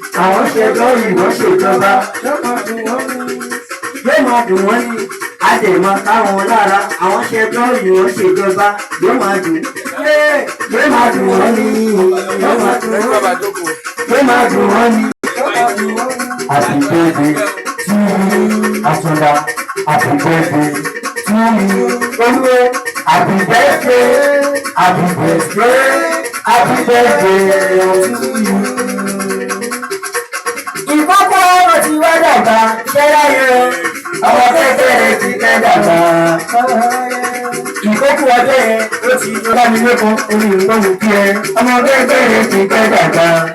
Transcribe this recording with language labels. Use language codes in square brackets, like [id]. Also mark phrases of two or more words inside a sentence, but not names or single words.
[yo] Àwọn ṣe lórí ìwọ ṣèjọba, yóò máa dùn wọ́n ni. Yóò máa dùn wọ́n ni. A lè máa ká wọn lára. Àwọn ṣe lórí ìwọ ṣèjọba, yóò máa dùn. Yóò máa dùn wọ́n ni, yóò máa dùn wọ́n ni. Yóò máa dùn wọ́n ni. [en] Happy birthday to you, Àtúndá. Happy birthday to you, Olúwo. Happy birthday, happy birthday, happy birthday to you. [yo] Ìkókó ọmọ ti wá dàgbà, ṣẹ́ láyé o. Ọmọ kékeré ti fẹ́ dàgbà. Ìkókó ọjọ́ yẹn, ó ti lọ bá mi lóko, omi ìgbóhùn kí ẹ. Ọmọ kékeré ti fẹ́ dàgbà.